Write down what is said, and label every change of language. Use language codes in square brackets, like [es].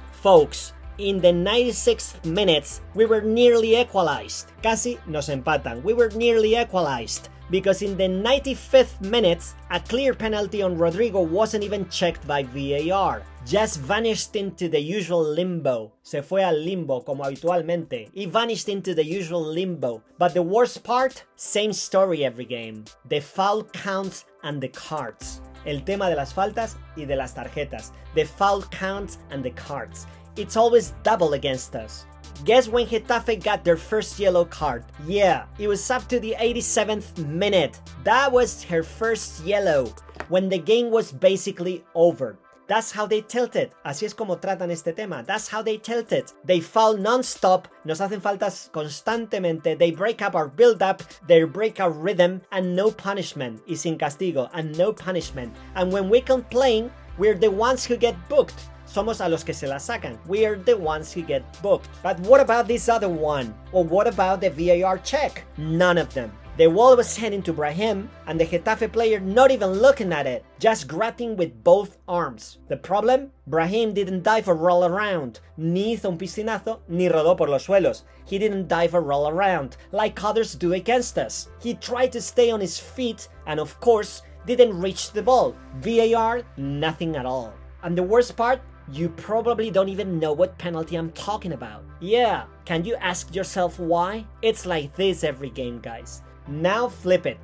[en] Folks, in the 96th minutes, we were nearly equalized. [es] Casi nos empatan. [en] We were nearly equalized. Because in the 95th minutes, a clear penalty on Rodrigo wasn't even checked by VAR. Just vanished into the usual limbo. [es] Se fue al limbo como habitualmente. [en] He vanished into the usual limbo. But the worst part? Same story every game. The foul counts and the cards. [es] El tema de las faltas y de las tarjetas. [en] The foul counts and the cards. It's always double against us. Guess when Getafe got their first yellow card? Yeah, it was up to the 87th minute. That was her first yellow, when the game was basically over. That's how they tilted. [es] Así es como tratan este tema. [en] That's how they tilted. They foul non-stop, [es] nos hacen faltas constantemente, [en] they break up our build-up, they break our rhythm, and no punishment. [es] Y sin castigo, [en] and no punishment. And when we complain, we're the ones who get booked. [es] Somos a los que se la sacan. [en] We are the ones who get booked. But what about this other one? Or what about the VAR check? None of them. The ball was heading to Brahim, and the Getafe player not even looking at it, just grabbing with both arms. The problem? Brahim didn't dive or roll around. [es] Ni hizo un piscinazo, ni rodó por los suelos. [en] He didn't dive or roll around, like others do against us. He tried to stay on his feet, and of course, didn't reach the ball. VAR, nothing at all. And the worst part? You probably don't even know what penalty I'm talking about. Yeah, can you ask yourself why? It's like this every game, guys. Now flip it.